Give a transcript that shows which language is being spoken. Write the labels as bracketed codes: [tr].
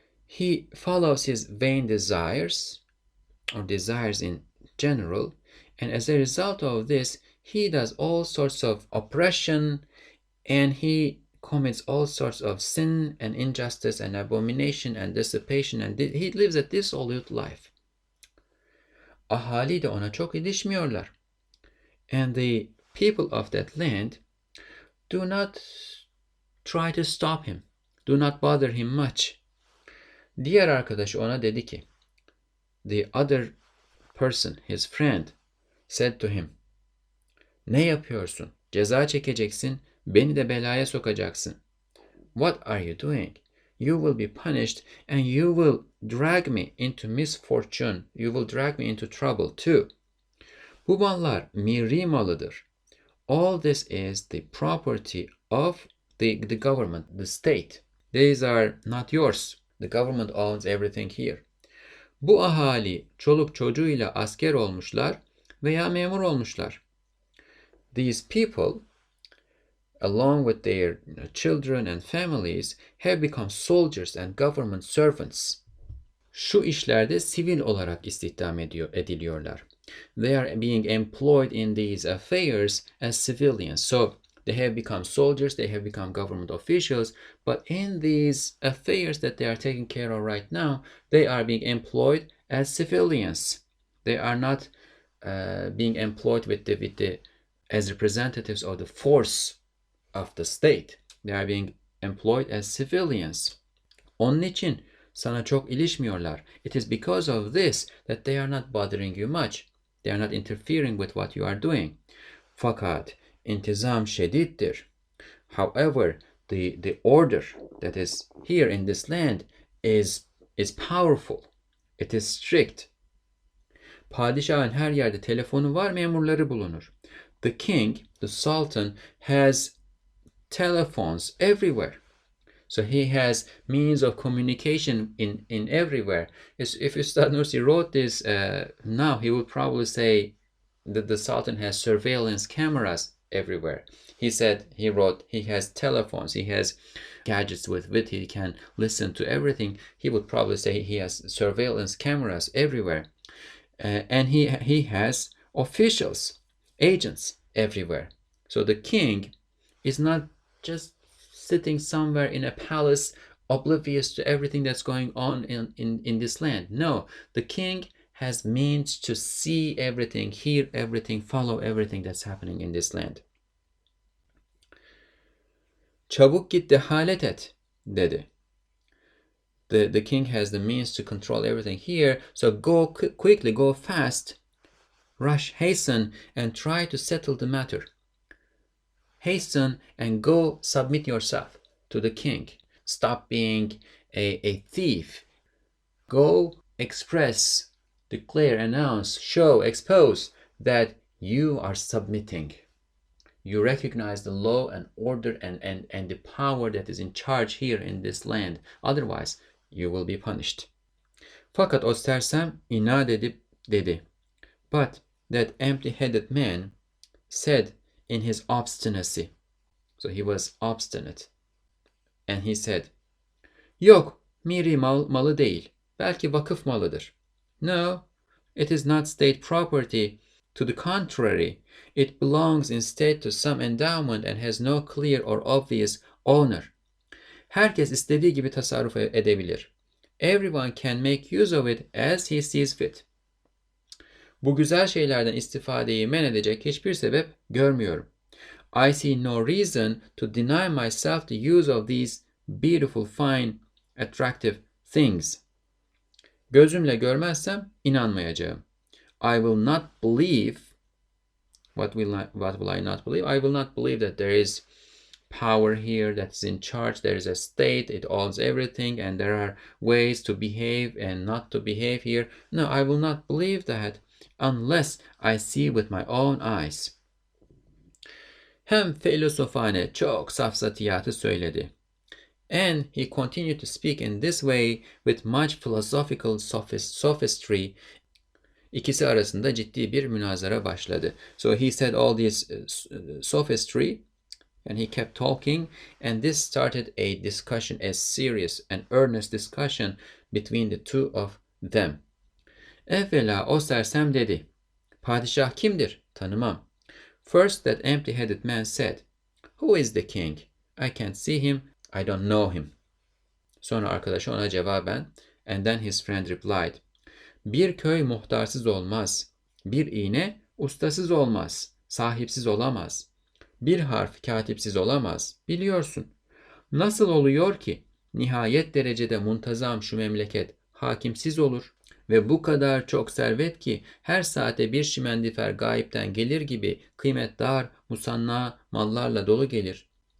[en] He follows his vain desires, or desires in general, and as a result of this, he does all sorts of oppression, and he commits all sorts of sin and injustice and abomination and dissipation, and he lives a dissolute life. [tr] Ahali de ona çok ilişmiyorlar. [en] And the people of that land do not try to stop him. Do not bother him much. [tr] Diğer arkadaşı ona dedi ki, [en] the other person, his friend, said to him, [tr] ne yapıyorsun? Ceza çekeceksin, beni de belaya sokacaksın. [en] What are you doing? You will be punished and you will drag me into misfortune. You will drag me into trouble too. [tr] Bu mallar miri malıdır. [en] All this is the property of the government, the state. These are not yours. The government owns everything here. [tr] Bu ahali çoluk çocuğuyla asker olmuşlar veya memur olmuşlar. [en] These people, along with their children and families, have become soldiers and government servants. [tr] Şu işlerde sivil olarak istihdam ediliyorlar. [en] They are being employed in these affairs as civilians. So they have become soldiers, they have become government officials, but in these affairs that they are taking care of right now, they are being employed as civilians. They are not being employed as representatives of the force of the state. They are being employed as civilians. [tr] Onun için sana çok ilişmiyorlar. [en] It is because of this that they are not bothering you much. They are not interfering with what you are doing. [tr] Fakat intizam şediddir. [en] However, the order that is here in this land is powerful. It is strict. [tr] Padişahın her yerde telefonu var, memurları bulunur. [en] The king, the sultan, has telephones everywhere. So he has means of communication in everywhere. If Ustad Nursi wrote this now, he would probably say that the Sultan has surveillance cameras everywhere. He said, he wrote, he has telephones, he has gadgets with which he can listen to everything. He would probably say he has surveillance cameras everywhere. And he has officials, agents everywhere. So the king is not just sitting somewhere in a palace oblivious to everything that's going on in this land. No, the king has means to see everything, hear everything, follow everything that's happening in this land. [tr] Çabuk git dehalet et dedi. [en] The king has the means to control everything here, so go quickly, go fast, rush, hasten, and try to settle the matter. Hasten and go submit yourself to the king. Stop being a thief. Go express, declare, announce, show, expose that you are submitting. You recognize the law and order and the power that is in charge here in this land. Otherwise, you will be punished. [tr] Fakat o sersem inat edip dedi. [en] But that empty-headed man said in his obstinacy, so he was obstinate, and he said, [tr] yok, miri malı değil, belki vakıf malıdır. [en] No, it is not state property. To the contrary, it belongs instead to some endowment and has no clear or obvious owner. [tr] Herkes istediği gibi tasarruf edebilir. [en] Everyone can make use of it as he sees fit. [tr] Bu güzel şeylerden istifadeyi men edecek hiçbir sebep görmüyorum. [en] I see no reason to deny myself the use of these beautiful, fine, attractive things. [tr] Gözümle görmezsem inanmayacağım. [en] I will not believe. What will I not believe? I will not believe that there is power here that's in charge. There is a state, it owns everything, and there are ways to behave and not to behave here. No, I will not believe that unless I see with my own eyes. [tr] Hem filosofane çok safsatiyatı söyledi. [en] And he continued to speak in this way with much philosophical sophistry. [tr] İkisi arasında ciddi bir münazara başladı. [en] So he said all this sophistry, and he kept talking, and this started a discussion, a serious and earnest discussion between the two of them. [tr] Evvela o sersem dedi, padişah kimdir? Tanımam. [en] First that empty-headed man said, who is the king? I can't see him, I don't know him. [tr] Sonra arkadaşı ona cevaben, [en] and then his friend replied, [tr] bir köy muhtarsız olmaz, bir iğne ustasız olmaz, sahipsiz olamaz, bir harf katipsiz olamaz, biliyorsun. Nasıl oluyor ki nihayet derecede muntazam şu memleket hakimsiz olur ve bu kadar çok servet ki her saate bir şimendifer gayipten gelir gibi kıymetdar musanna mallarla dolu gelir.